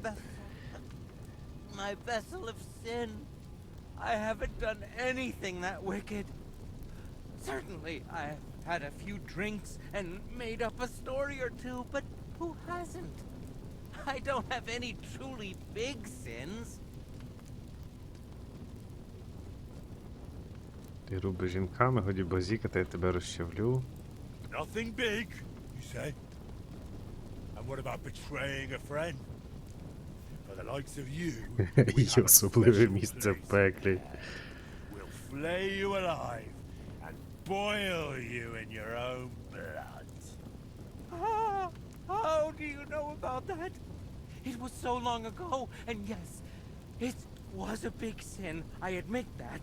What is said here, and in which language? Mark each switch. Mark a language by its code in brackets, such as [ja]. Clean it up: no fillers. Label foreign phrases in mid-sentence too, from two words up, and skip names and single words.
[en] vessel. My vessel of sin. I haven't done anything that wicked. Certainly, I've had a few drinks and made up a story or two, but who hasn't? I don't have any truly big sins. [uk] Ти рубиш жінками, годі базікати, я тебе розчавлю. [en] Nothing big, you say? And what about betraying a friend? For the likes of you, we [uk] Є [en] have a [uk] особливе [en] special [uk] місце в [en] place [uk] пеклі. [en] there. We'll flay you alive and boil you in your own blood. Ah, how do you know about that? It was so long ago, and yes, it was a big sin, I admit that.